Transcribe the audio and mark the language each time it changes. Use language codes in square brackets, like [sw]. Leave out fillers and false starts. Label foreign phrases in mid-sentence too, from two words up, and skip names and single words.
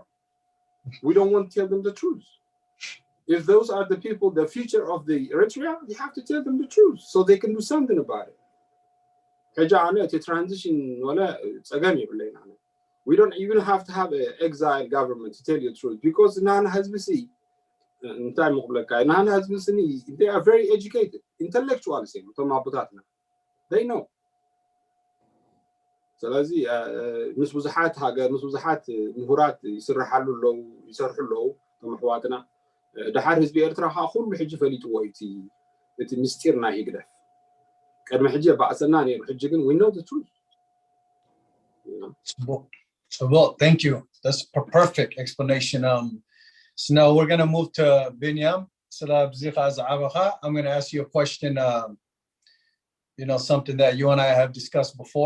[en] We don't want to tell them the truth. If those are the people, the future of the Eritrea, you have to tell them the truth so they can do something about it. To transition, we don't even have to have an exile government to tell you the truth because Nana has been they are very educated, intellectuals. They know. [ti] ስለዚህ ምስ ብዙሓት ሃገር ምስ ብዙሓት ምሁራት ይስርሓሉ ለው ይሰርሑ ለው ከም ኣሕዋትና ድሓር ህዝቢ ኤርትራ ከዓ ኩሉ ሕጂ ፈሊጥዎ እቲ ምስጢር ናይ ህግደፍ ቀድሚ ሕጂ ባእሰና ነይሩ ሕጂ ግን [en] we know the truth. So well, thank you. That's a perfect explanation. So now we're going to move to Binyam. I'm going to ask you a question. You know, something that you and I have discussed before.